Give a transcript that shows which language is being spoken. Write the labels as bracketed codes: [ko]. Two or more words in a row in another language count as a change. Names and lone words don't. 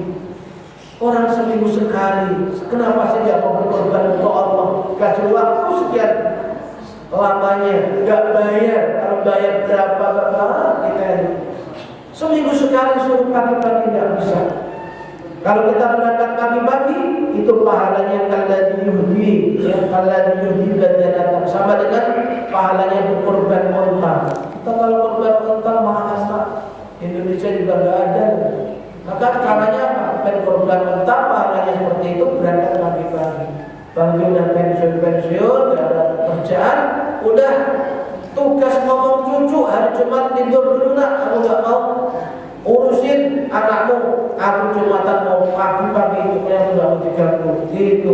[id] Orang seminggu sekali, kenapa sih tidak mau berkorban untuk Allah? Kasih waktu sekian lamanya, nggak bayar. Kalau bayar berapa Bapak kita ini? Seminggu sekali suruh pagi-pagi nggak bisa. Kalau kita berangkat pagi-pagi, itu pahalanya [ar] كالذي يهدي, [id] ya [ar] كالذي يهدي بدنة, [id] sama dengan pahalanya berkorban unta. Kita kalau korban unta mahal Pak, Indonesia juga nggak ada. Maka caranya apa? Berkorban unta pahalanya seperti itu, berangkat pagi-pagi. Bagi udah pensiun, nggak ada kerjaan, udah tugas ngomong cucu hari Jumat tidur dulu nak, kamu nggak mau urusin anakmu, aku Jumatan mau pagi-pagi itu yang nggak mau diganggu gitu.